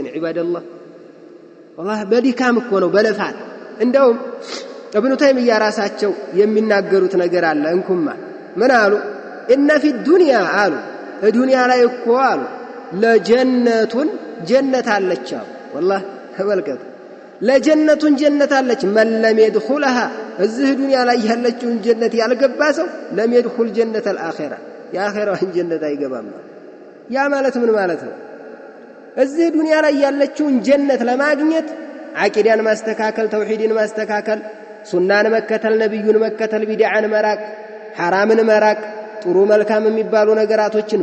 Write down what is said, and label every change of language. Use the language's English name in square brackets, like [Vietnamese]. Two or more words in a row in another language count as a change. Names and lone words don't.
[Amharic] ዒባደላህ والله በዲካም እኮ ነው በለፋት። እንደውም ኢብኑ ተይሚያ ራሳቸው የሚናገሩት ነገር አለ። እንኩማ ምን አሉ? [Arabic] إن في الدنيا [Amharic] አሉ ዱንያ ላይ እኮ አሉ ለጀነቱን ጀነት አለች አሉ። والله ተመልከቱ ለጀነቱን ጀነት አለች። [Arabic] من لم يدخلها [Amharic] እዚህ ዱንያ ላይ ያለችውን ጀነት ያልገባ ሰው [Arabic] لم يدخل جنة الآخرة [Amharic] የአኺራውን ጀነት አይገባም። ያ ማለት ምን ማለት ነው? እዚህ ዱንያ ላይ ያለችውን ጀነት ለማግኘት አቂዳን ማስተካከል፣ ተውሂድን ማስተካከል፣ ሱናን መከተል፣ ነብዩን መከተል፣ ቢድዓን መራቅ፣ ሐራምን መራቅ፣ ጥሩ መልካም የሚባሉ ነገራቶችን